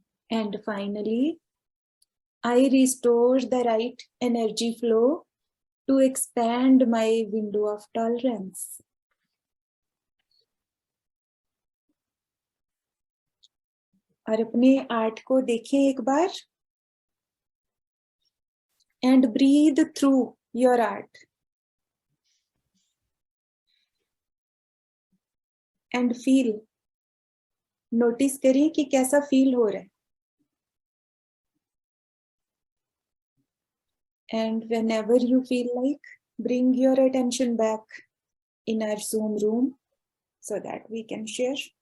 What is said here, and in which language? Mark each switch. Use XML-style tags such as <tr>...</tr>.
<en>And finally, I restore the right energy flow to expand my window of tolerance.</en> <hi>और अपने art को देखें एक बार</hi> <en>and breathe through your art and feel.</en> <hi>Notice करें कि कैसा फील हो रहा है।</hi> <en>And whenever you feel like, bring your attention back in our Zoom room so that we can share.</en>